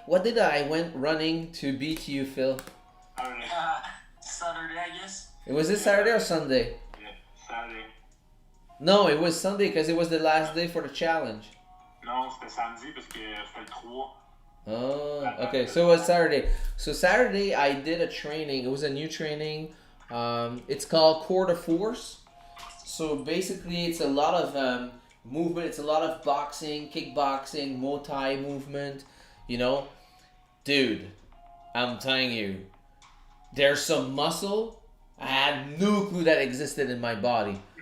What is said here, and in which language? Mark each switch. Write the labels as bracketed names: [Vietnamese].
[English] What did I went running to beat you, Phil? Saturday, I guess. Was it Saturday or Sunday? Yeah, Saturday. No, it was Sunday because it was the last day for the challenge. [French] Non, c'était samedi parce que je fais le 3. [English] Oh, okay. So it was Saturday. So Saturday I did a training. It was a new training. It's called Quarter Force. So basically it's a lot of movement. It's a lot of boxing, kickboxing, Muay Thai movement. You know, dude, I'm telling you, there's some muscle I had no clue that existed in my body.